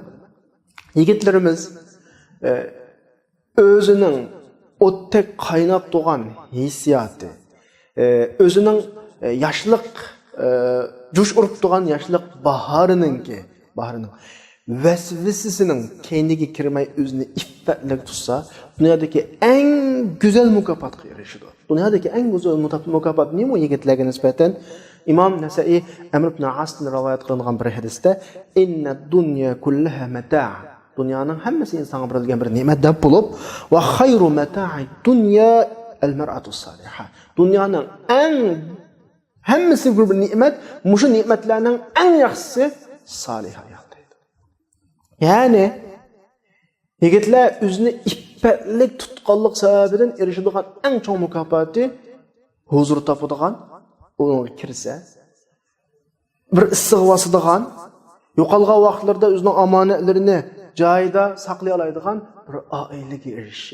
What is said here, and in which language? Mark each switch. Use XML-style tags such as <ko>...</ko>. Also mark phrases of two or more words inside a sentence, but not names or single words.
<uz>Yigitlarimiz o'zining o'tdek qaynab turgan hissiyoti, o'zining yoshlik jush urib turgan yoshlik bahorining vasvasasining keyniga kirmay o'zini iffatli tutsa, dunyodagi eng go'zal mukofotga erishadi. Dunyodagi eng go'zal mukofot nima yigitlarga nisbatan? Imom Nasa'iy Amr ibn As'dan rivoyat qilingan bir hadisda</uz> <ar>إن الدنيا كلها متاع'.</ar> <uz>Dunyoning hammasi insonga berilgan bir ne'mat deb bo'lib,</uz> <ar>وخير متاع الدنيا المرأة الصالحة.</ar> <uz>Dunyoning eng hammasi bir ne'mat, mushu ne'matlarning eng yaxshisi solih ayol deydi. Ya'ni yigitlar o'zini iffatlik tutqanlik sababidan erishadigan eng chong mukofoti huzur topadigan, unga kirsa, bir issiq vasıdigan, yo'qolgan vaqtlarda o'zining omonatlarini joyida saqlay oladigan bir oilaga erishishi.</uz>